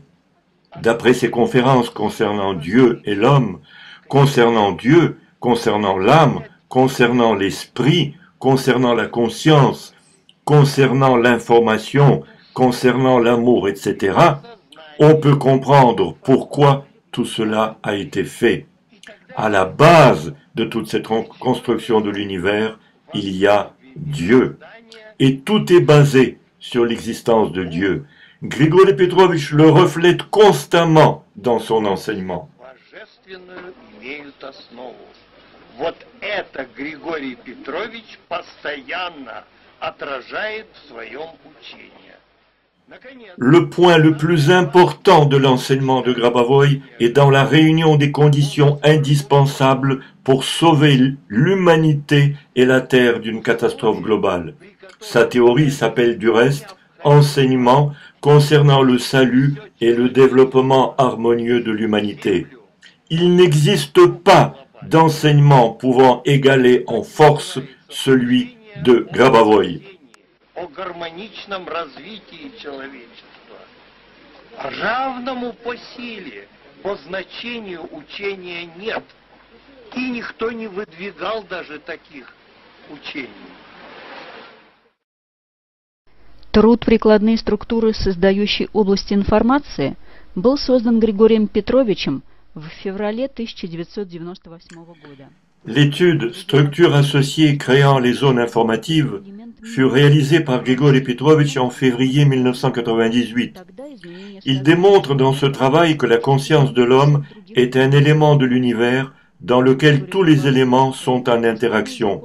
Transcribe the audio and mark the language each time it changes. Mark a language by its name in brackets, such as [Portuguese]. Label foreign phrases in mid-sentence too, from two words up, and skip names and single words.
[French] D'après ses conférences concernant Dieu et l'homme, concernant Dieu, concernant l'âme, concernant l'esprit, concernant la conscience, concernant l'information, concernant l'amour, etc., on peut comprendre pourquoi tout cela a été fait. À la base de toute cette construction de l'univers, il y a Dieu. Et tout est basé sur l'existence de Dieu. Grigori Petrovitch le reflète constamment dans son enseignement. [Russian] божественную имеют основу. Вот это Григорий Петрович постоянно отражает в своем учении. Наконец, [French] Le point le plus important de l'enseignement de Grabavoy est dans la réunion des conditions indispensables pour sauver l'humanité et la Terre d'une catastrophe globale. Sa théorie s'appelle du reste enseignement concernant le salut et le développement harmonieux de l'humanité. Il n'existe pas d'enseignement pouvant égaler en force celui de Grabavoy. [Russian] о гармоничном развитии человечества, равному по силе, по значению учения нет. И никто не выдвигал даже таких учений. Труд «Прикладные структуры создающей области информации» был создан Григорием Петровичем в феврале 1998 года. [French] L'étude Structures associées créant les zones informatives fut réalisée par Grigori Petrovitch en février 1998. Il démontre dans ce travail que la conscience de l'homme est un élément de l'univers dans lequel tous les éléments sont en interaction.